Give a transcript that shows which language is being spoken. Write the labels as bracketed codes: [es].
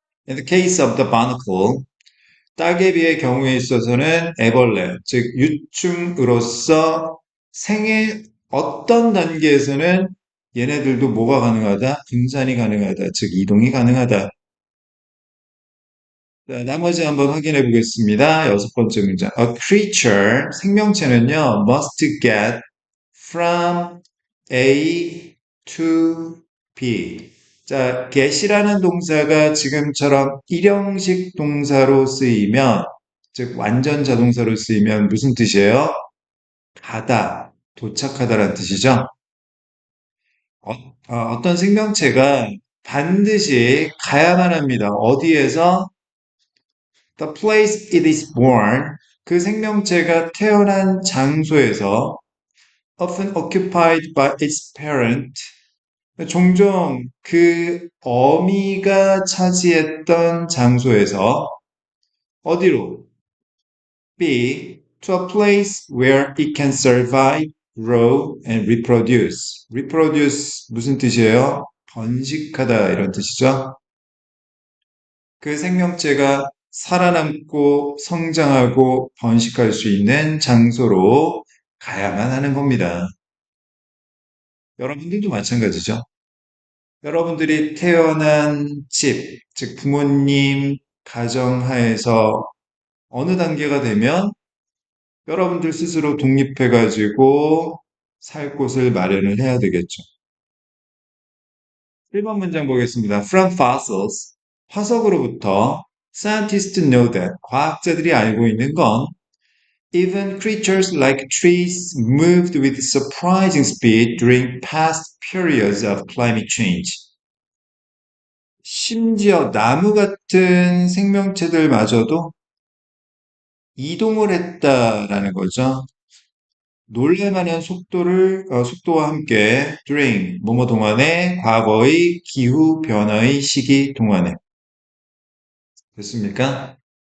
[en] In the case of the barnacle, [ko] 따개비의 경우에 있어서는 애벌레, 즉 유충으로서 생의 어떤 단계에서는 얘네들도 뭐가 가능하다? 분산이 가능하다. 즉 이동이 가능하다. 자, 나머지 한번 확인해 보겠습니다. 여섯 번째 문장. [en] A creature, [ko] 생명체는요, [en] must get from A to B. [ko] 자, get이라는 동사가 지금처럼 일형식 동사로 쓰이면, 즉 완전 자동사로 쓰이면 무슨 뜻이에요? 가다, 도착하다라는 뜻이죠. 어떤 생명체가 반드시 가야만 합니다. 어디에서? [en] The place it is born. [ko] 그 생명체가 태어난 장소에서 [en] often occupied by its parent. [ko] 종종 그 어미가 차지했던 장소에서 어디로? [en] B. To a place where it can survive, grow, and reproduce. [ko] reproduce 무슨 뜻이에요? 번식하다 이런 뜻이죠. 그 생명체가 살아남고 성장하고 번식할 수 있는 장소로 가야만 하는 겁니다. 여러분들도 마찬가지죠. 여러분들이 태어난 집, 즉 부모님 가정하에서 어느 단계가 되면 여러분들 스스로 독립해가지고 살 곳을 마련을 해야 되겠죠. 1번 문장 보겠습니다. [en] From fossils, [ko] 화석으로부터 [en] scientists know that, [ko] 과학자들이 알고 있는 건 [en] even creatures like trees moved with surprising speed during past periods of climate change. [ko] 심지어 나무 같은 생명체들마저도 이동을 했다라는 거죠. 놀랄만한 속도와 함께 during, 뭐뭐 동안에, 과거의 기후 변화의 시기 동안에. 됐습니까?